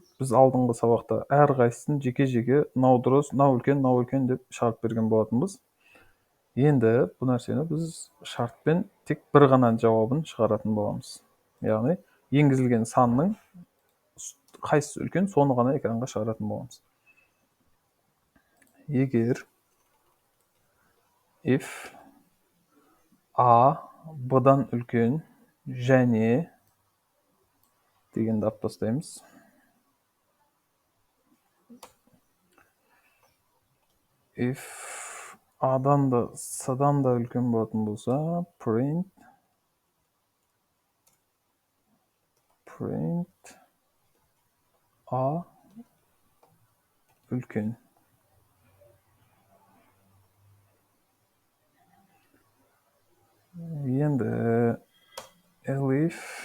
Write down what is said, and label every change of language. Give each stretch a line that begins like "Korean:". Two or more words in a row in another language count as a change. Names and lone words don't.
Kazakh: Біз алдыңғы сабақта әрқайсысын жеке-жеке мынау дұрыс, мынау үлкен деп шығарып берген болатынбыз. Енді бұл нәрсені біз шартпен тек бір ғана жауабын шығаратын боламыз. Яғни, енгізілген санның қайсысы үлкен, соны ғана экранға шығаратын боламыз. Егер if a b-дан үлкен және дегенді алып тастаймыз. If a-дан да с-дан да үлкен болатын болса, print a үлкен. Енді elif